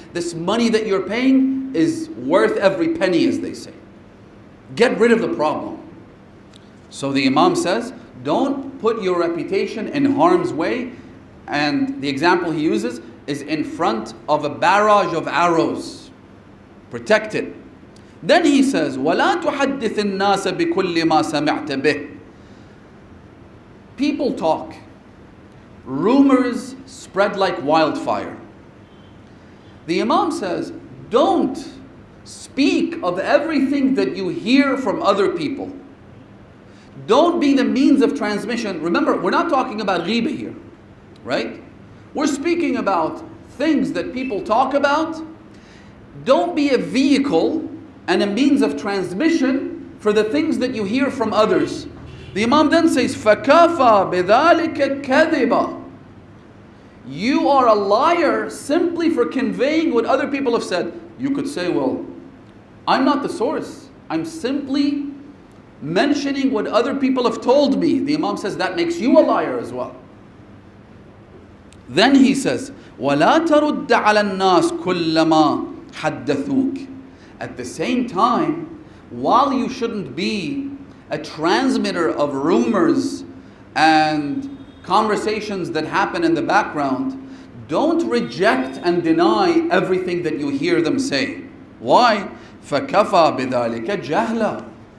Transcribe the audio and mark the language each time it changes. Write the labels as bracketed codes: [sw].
[en] This money that you're paying is worth every penny, as they say. Get rid of the problem. So the Imam says, don't put your reputation in harm's way. And the example he uses is in front of a barrage of arrows. Protect it. [ar] Then he says, وَلَا تُحَدِّثِ النَّاسَ بِكُلِّ مَا سَمِعْتَ بِهِ. [en] People talk. Rumors spread like wildfire. The Imam says, don't speak of everything that you hear from other people. Don't be the means of transmission. Remember, we're not talking about ghibah here, right? We're speaking about things that people talk about. Don't be a vehicle and a means of transmission for the things that you hear from others. [ar] The Imam then says, فَكَافَى بِذَلِكَ كَذِبًا. [en] You are a liar simply for conveying what other people have said. You could say, well, I'm not the source. I'm simply mentioning what other people have told me. The Imam says that makes you a liar as well. [ar] Then he says, وَلَا تَرُدَّ عَلَى النَّاسِ كُلَّمَا حَدَّثُوكَ. [en] At the same time, while you shouldn't be a transmitter of rumors and conversations that happen in the background, don't reject and deny everything that you hear them say. Why? [ar] فَكَفَى بِذَلِكَ جَهْلًا.